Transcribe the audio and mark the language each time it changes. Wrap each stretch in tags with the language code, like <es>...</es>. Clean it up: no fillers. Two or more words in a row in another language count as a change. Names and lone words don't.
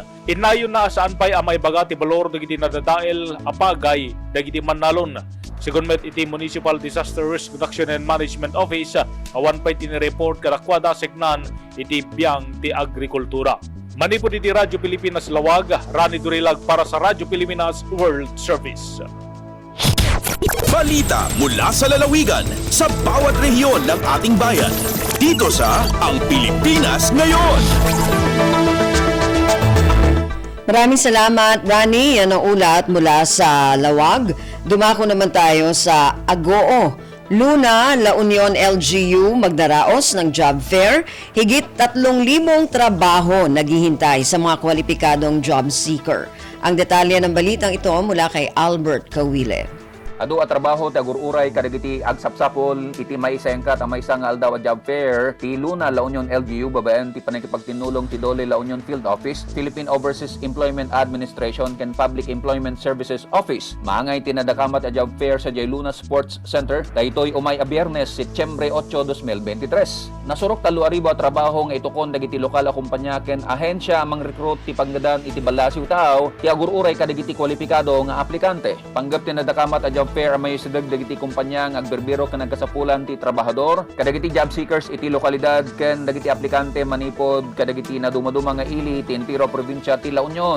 <ilo>Inayon na saan pa'y amay baga ti balor dagiti nadadael apagay dagiti manalon. Sigon met iti Municipal Disaster Risk Reduction and Management Office, awan pa'y tinireport kadakwada segnan iti biyang ti agrikultura. Manipod iti Radyo Pilipinas Lawag, Rani Durilag para sa Radyo Pilipinas World Service.</ilo> <tl>Balita mula sa lalawigan sa bawat rehiyon ng ating bayan. Dito sa Ang Pilipinas Ngayon. Maraming salamat, Rani. Yan ang ulat mula sa Lawag. Dumako naman tayo sa Agoo. Luna, La Union LGU magdaraos ng</tl> <en>job fair.</en> <tl>Higit 3,000 trabaho naghihintay sa mga kwalipikadong</tl> <en>job seeker.</en> <tl>Ang detalye ng balitang ito mula kay Albert Kawile.</tl> <ilo>Adu at trabaho ti agururay kadagiti agsapsapol iti maisengkat ang maisang aldaw a</ilo> <en>job fair</en> <ilo>ti Luna La Union LGU babaen ti panagkipagtinulong ti Dole La Union Field Office, Philippine Overseas Employment Administration ken Public Employment Services Office. Maangay tinadakamat a</ilo> <en>job fair</en> <ilo>sa Luna Sports Center daytoy umay a Biyernes, Setyembre 8, 2023. Nasurok taluaribo a trabaho nga itukon dagiti lokal a kumpanya ken ahensya mang-recruit ti panggadan iti balasiw tao ti agururay kadagiti kwalipikado nga aplikante. Panggap tinadakamat a</ilo> <en>job fair</en> <ilo>ang may sidag dagiti kumpanya nga agberbero ken nagkasapulan ti trabahador kadagiti</ilo> <en>job seekers</en> <ilo>iti lokalidad ken dagiti aplikante manipod kadagiti naduma-duma nga ili ti entero probinsya ti La Union.</ilo>